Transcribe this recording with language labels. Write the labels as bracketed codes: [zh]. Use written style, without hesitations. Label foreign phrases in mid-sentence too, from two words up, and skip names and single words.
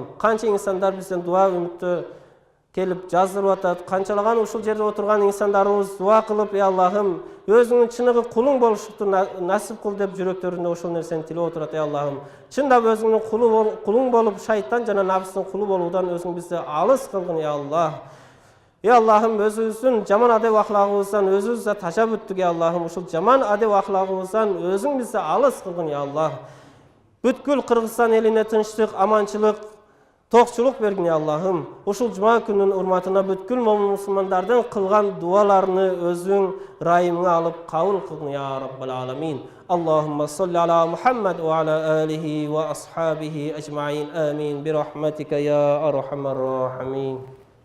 [ky] Канча инсандар бизден дуа үмүттө келип жаздырып атат, канчалаган ушул жерде отурган инсандарыбыз дуа кылып, [ar] يا الله, [ky] өзүңүн чыныгы кулуң болушту насип кыл деп жүрөктөрүндө ошол нерсени тилеп отурат, [ar] يا الله. [ky] Чындап өзүңүн кулуң болуп, шайтан жана нафстын кулу болуудан өзүң бизди алыс кылгын, [ar] يا الله. يا الله, [ky] өзүмүзүн жаман адеп ahлагыбыздан өзүбүздө ташап өттүк, [ar] يا الله. [ky] Ушул жаман адеп ахлагыбыздан өзүң бизди алыс кылгын, [ar] يا الله. [ky] Бүткүл Кыргызстан элине тынчтык, аманчылык, токчулук бергин, [ar] يا الله. [ky] Ушул жума күнүнүн урматына бүткүл мусулмандардын кылган дуаларыны өзүң райымыңа алып кабыл кылгын, [ar] يا رب العالمين. اللهم صل على محمد و على آله و أصحابه أجمعين. آمين. برحمتك يا أرحم الراحمين.